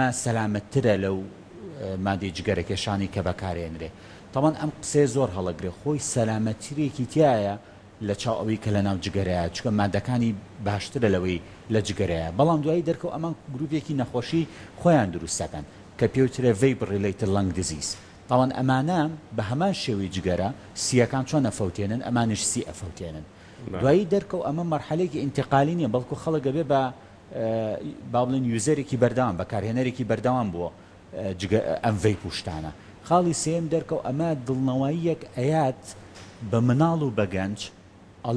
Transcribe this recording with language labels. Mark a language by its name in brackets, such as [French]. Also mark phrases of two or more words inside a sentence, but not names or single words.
[Central Kurdish] سەلامەتترە لەو مادەی جگەرەکێشانی کە بەکارێنرێ تەمان ئەم قسێ زۆر هەڵەگرێ خۆی سەلامەتیرێکی تایە لە چاو ئەوەی کە لە ناو جگەرەیە چکە مادەکانی باشترە لەوەی لە جگەرەیە بەڵام دوایی دەرکەوە ئەمان گروپێکی نەخۆشی خۆیان دروستەکەن کە پێوترێ [English] vapor related lung disease [Central Kurdish] تاوان ئەمانە بە هەمان شێوی جگەرە سیەکان چۆن ئەفەوتێنن ئەمانش سی ئەفەوتێنن دوایی دەرکەوت ئەمە مەرحەلێکی ئینتقالی نیە بەڵکو خەڵک بێ بە با بڵێن یوزەرێکی بەردەوام بەکارهێنەرێکی بەردەوام بووە ئەم vapor شتانە خاڵی سێم دەرکەوت ئەمە دڵنەوەیەک ئەیات بە مناڵ و بە گەنج ئەڵە